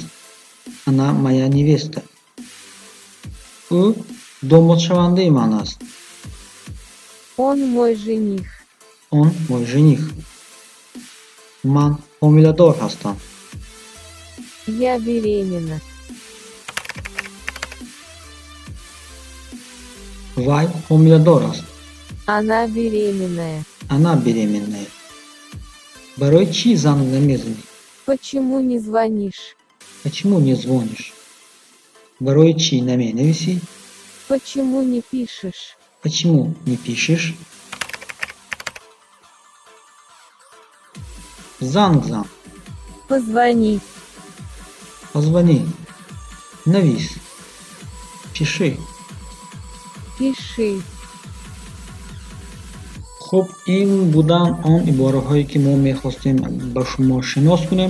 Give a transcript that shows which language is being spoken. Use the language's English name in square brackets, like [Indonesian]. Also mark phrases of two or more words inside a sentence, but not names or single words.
[Russian] Она моя невеста. [Tajik] У домодшавандаи ман аст. [Russian] Он мой жених. Он мой жених. [Tajik] Ман ҳомиладор ҳастам. [Russian] Я беременна. [Tajik] Вай ҳомиладор аст. [Russian] Она беременная. Она беременная. [Tajik] Барои чӣ занг намезанӣ? [Russian] Почему не звонишь? Почему не звонишь? [Tajik] Барои чӣ наменависӣ? [Russian] Почему не пишешь? Почему не пишешь? [Tajik] Занг зан. [Russian] Позвони. Позвони. Навис. Пиши. Пиши. [Tajik] хуб ин буданд он ибораҳое ки мо мехостем ба шумо шинос кунем.